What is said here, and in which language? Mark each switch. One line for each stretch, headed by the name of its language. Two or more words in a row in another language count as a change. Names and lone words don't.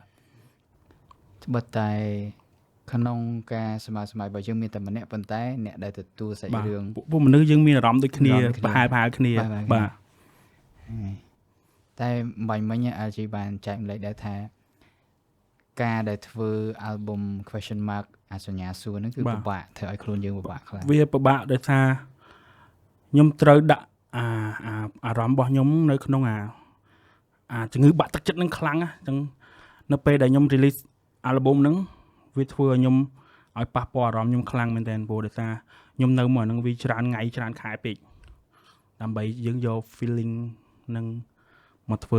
Khmer: ត្បិតតែក្នុងការសម័យរបស់យើងមានតែម្នាក់ប៉ុន្តែអ្នកដែលទទួលសាច់រឿង ពួកមនុស្សយើងមានអារម្មណ៍ដូចគ្នាប្រហែលគ្នាបាទ តែបាញ់មិញ LG បានចែកម្លែកដែរថាការដែលធ្វើ
English: album question mark
Khmer: អាសញ្ញាសួរហ្នឹងគឺពិបាកធ្វើឲ្យខ្លួនយើងពិបាកខ្លាំង វាពិបាកដោយសារខ្ញុំត្រូវដាក់អារម្មណ៍របស់ខ្ញុំនៅក្នុងជំងឺបាក់ទឹកចិត្តហ្នឹងខ្លាំងណាស់អញ្ចឹងនៅពេលដែលខ្ញុំ
English: release album
Khmer: ហ្នឹងវាធ្វើឲ្យខ្ញុំឲ្យប៉ះពាល់អារម្មណ៍ខ្ញុំខ្លាំងមែនទែនព្រោះដោយសារខ្ញុំនៅមកហ្នឹងវាច្រើនថ្ងៃច្រើនខែពេកដើម្បីយើងយក feeling ហ្នឹងមកធ្វើ